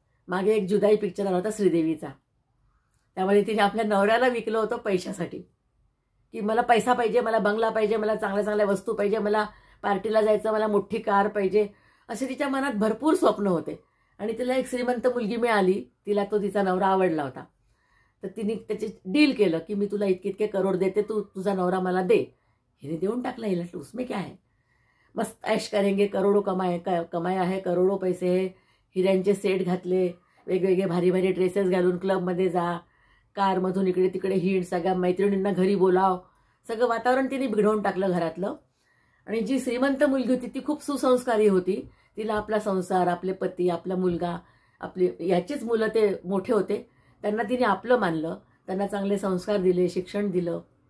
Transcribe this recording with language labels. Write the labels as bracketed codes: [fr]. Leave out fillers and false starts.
[mr] मागे एक जुदाई पिक्चर आला होता श्रीदेवीचा, त्यामध्ये तिने आपल्या नवऱ्याला विकलं होतं पैशासाठी, की मला पैसा पाहिजे, मला बंगला पाहिजे, मला चांगल्या चांगल्या वस्तू पाहिजे, मला पार्टीला जायचं, मला मोठी कार पाहिजे, असे तिच्या मनात भरपूर स्वप्न होते. आणि तिला एक श्रीमंत मुलगी मिळाली, तिला तो तिचा नवरा आवडला होता. तर तिने त्याचे डील केलं की मी तुला इतके इतके करोड देते, तुझा नवरा मला दे. हिने देऊन टाकला हिला, [hi] उसमें क्या है, मस्त ऐश करेंगे, करोडो कमाया है, करोडो पैसे है. [mr] हिऱ्यांचे सेट घातले, वेगवेगळे भारी भारी ड्रेसेस घालून क्लबमध्ये जा, कारमधून इकडे तिकडे हिंड, सगळ्या मैत्रिणींना घरी बोलाव, सगळं वातावरण तिने बिघडवून टाकलं घरातलं. आणि जी श्रीमंत मुलगी होती ती खूप सुसंस्कारी होती. तिला आपला संसार, आपले पती, आपला मुलगा, आपले याचेच मुलं ते मोठे होते, त्यांना तिने आपलं मानलं, त्यांना चांगले संस्कार दिले, शिक्षण दिलं.